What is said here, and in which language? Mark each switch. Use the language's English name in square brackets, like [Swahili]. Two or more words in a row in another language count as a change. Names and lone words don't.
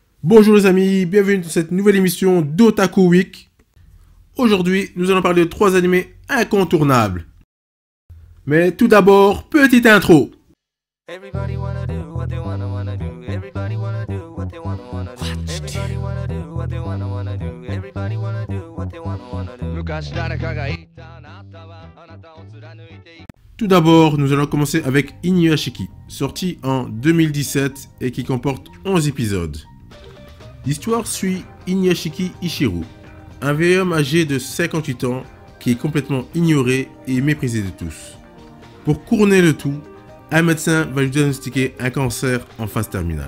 [French] Bonjour les amis, bienvenue dans cette nouvelle émission d'Otaku Week. Aujourd'hui, nous allons parler de 3 animés incontournables. Mais tout d'abord, petite intro. [English] Everybody wanna do what they wanna do. Everybody wanna do what they wanna do. Everybody wanna do what they wanna do. Everybody wanna do what they wanna do. [Japanese] 昔誰かが言ったあなたはあなたを貫いていく。 [French] Tout d'abord, nous allons commencer avec Inuyashiki, sorti en 2017 et qui comporte 11 épisodes. L'histoire suit Inuyashiki Ichiro, un vieil homme âgé de 58 ans qui est complètement ignoré et méprisé de tous. Pour couronner le tout, un médecin va lui diagnostiquer un cancer en phase terminale.